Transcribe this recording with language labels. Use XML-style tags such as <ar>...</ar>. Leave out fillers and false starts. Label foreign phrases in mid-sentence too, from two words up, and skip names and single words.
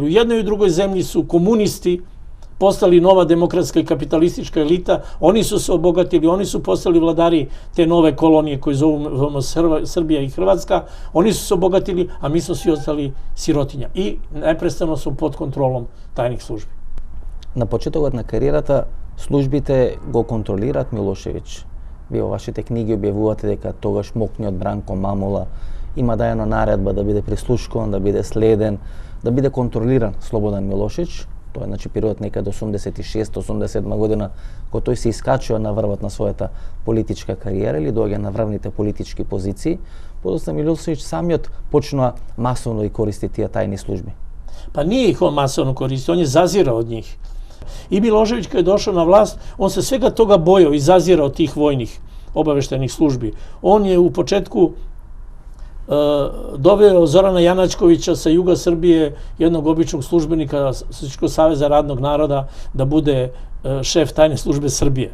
<sr>U jednoj i drugoj zemlji su komunisti postali nova demokratska i kapitalistička elita, oni su se obogatili, oni su postali vladari te nove kolonije koje zovemo Srbija i Hrvatska, oni su se obogatili, a mi smo svi ostali sirotinja i neprestano su pod kontrolom tajnih službi.</sr> <mk>На почетокот на кариерата, службите го контролираат Милошевиќ. Вие во вашите книги објавувате дека тогаш мокниот Бранко Мамула има дајана наредба да биде прислушкуван, да биде следен, да биде контролиран Слободан Милошевиќ. Тоа е период некаде 86-87 година, кога тој се искачува на врвот на својата политичка кариера или доаѓа на врвните политички позиции, подоцна Милошевиќ самиот почнува масовно и користи тие тајни служби.</mk> <sr>Pa nije ih on masovno koristio, on je zazirao od njih. I Milošević kad je došao na vlast, on se svega toga bojao i zazirao tih vojnih obaveštajnih službi. On je u početku doveo Zorana Janačkovića sa juga Srbije, jednog običnog službenika Socijalističkog saveza radnog naroda, da bude šef tajne službe Srbije.</sr>